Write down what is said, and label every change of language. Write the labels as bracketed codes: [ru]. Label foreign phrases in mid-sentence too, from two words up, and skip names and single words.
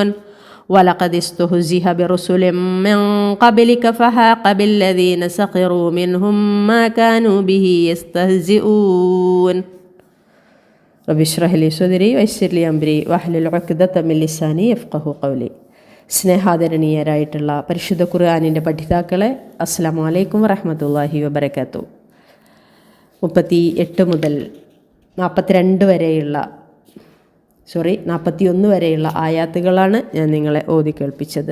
[ar] ولقد استهزئ برسل من قبلك فحاق بالذين سخروا منهم ما كانوا به يستهزئون. رب اشرح لي صدري ويسر لي أمري واحلل عقدة من لساني يفقهوا قولي. [ml] സ്നേഹാദരണീയരായിട്ടുള്ള പരിശുദ്ധ ഖുർആനിൻ്റെ പഠിതാക്കളെ, [ar] السلام عليكم ورحمة الله وبركاته. [ml] 38 മുതൽ 41 വരെയുള്ള ആയാത്തുകളാണ് ഞാൻ നിങ്ങളെ ഓതി കേൾപ്പിച്ചത്.